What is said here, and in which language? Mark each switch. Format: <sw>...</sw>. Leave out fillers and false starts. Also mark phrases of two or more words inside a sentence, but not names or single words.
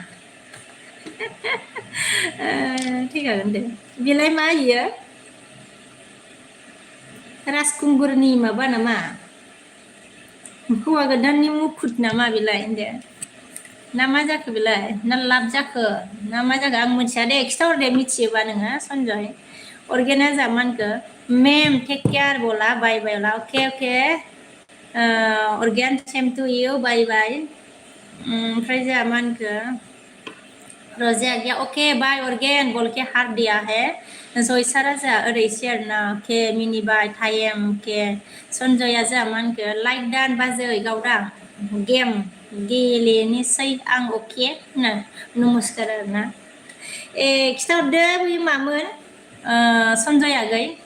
<brx>थैखागोन दे बेलाय मा इयो राजखुंगुरनि माबा नामा हौवा गोदाननि मुखुट नामा बेलाय होनदो ना मा जाखो बेलाय ना लाब जाखो ना मा जाखो आं मिथिया दे खिथाहर दे मिथियोबा नोङो सनजय ऑर्गेना जा मा होनखो</brx> <en>ma'am take care</en> <brx>बोला बाय बायला ओके ऑर्गेन</brx> <en>same to you bye bye</en> <brx>ओमफ्राय जोंहा मा होनखो रोजाया गैया</brx> <en>okay bye</en> <brx>ऑर्गेन</brx> <hi>बोल के हार्ट दिया है</hi> <brx>जयसारा जोंहा ओरैसै आरोना अके मिनिबाय टाइम अके सनजया जोंहा मा होनखो लाइक दान बाजै गावदां गेम गेलेनोसै आं अके होनो नमस्कार आरोना खिथाहरदो बै मामोन सनजय आगै</brx>